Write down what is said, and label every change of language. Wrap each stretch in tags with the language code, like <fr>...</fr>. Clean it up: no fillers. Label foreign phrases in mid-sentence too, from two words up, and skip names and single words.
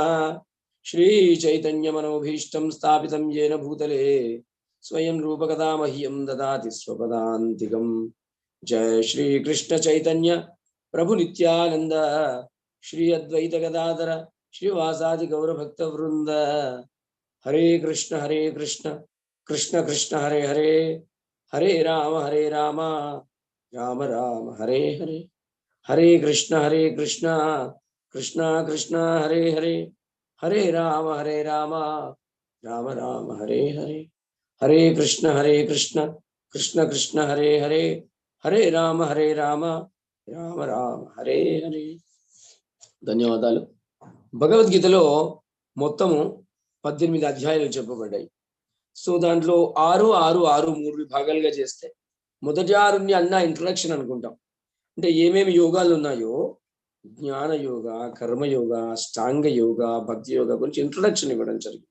<sa>శ్రీ చైతన్య మనోభీష్టం స్థాపితం యేన భూతలే స్వయం రూపకథా మహ్యం దదాతి స్వపదాంతికం. జయ శ్రీ కృష్ణ చైతన్య ప్రభు నిత్యానంద శ్రీ అద్వైత గదాధర శ్రీవాసాది గౌర భక్త వృంద. హరే కృష్ణ కృష్ణ కృష్ణ హరే హరే, హరే రామ రామ రామ హరే హరే. హరే కృష్ణ కృష్ణ కృష్ణ హరే హరే, హరే రామ రామ రామ హరే హరే. హరే కృష్ణ కృష్ణ కృష్ణ హరే హరే, హరే రామ రామ రామ హరే హరే.</sa> <te>ధన్యవాదాలు. భగవద్గీతలో మొత్తము 18 అధ్యాయాలు చెప్పబడ్డాయి. సో దాంట్లో 6 3 విభాగాలుగా చేస్తే మొదటి 6ని అన్న ఇంట్రడక్షన్ అనుకుంటాం. అంటే ఏమేమి యోగాలు ఉన్నాయో జ్ఞాన యోగ, కర్మయోగ, అష్టాంగ యోగ, భక్తి యోగ గురించి ఇంట్రడక్షన్ ఇవ్వడం జరిగింది.</te>